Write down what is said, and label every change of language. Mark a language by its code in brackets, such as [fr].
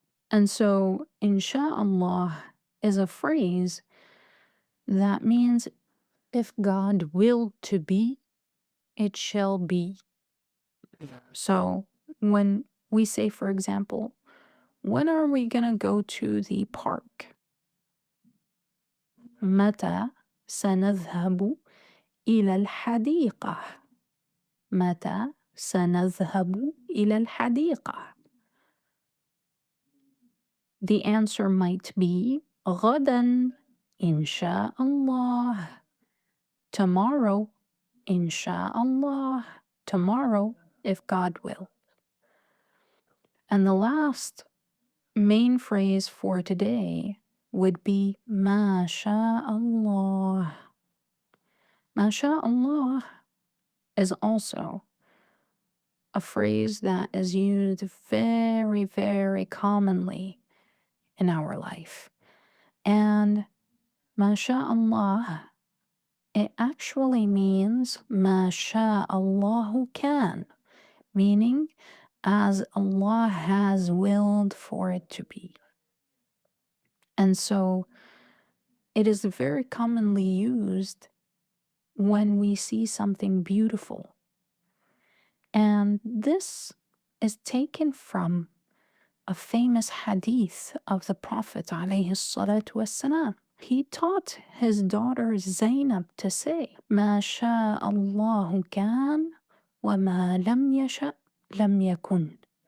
[en] And so, inshā'Allah is a phrase that means if God willed to be, it shall be. So, when we say, for example, when are we going to go to the park? [ar] متى سنذهب إلى الحديقة؟ متى سنذهب إلى الحديقة? [en] The answer might be [ar] غدا إن شاء الله. [en] Tomorrow [ar] إن شاء الله. [en] Tomorrow if God will. And the last main phrase for today would be [ar] ما شاء الله. ما شاء الله [en] is also a phrase that is used very, very commonly in our life. And [ar] ما شاء الله, [en] it actually means [ar] ما شاء الله كان, [en] meaning as Allah has willed for it to be. And so it is very commonly used when we see something beautiful. And this is taken from a famous ḥadīth of the Prophet ﷺ. He taught his daughter Zainab to say, [ar] مَا شَاءَ اللَّهُ كَانَ وَمَا لَمْ يَشَأْ لَمْ يَكُنْ.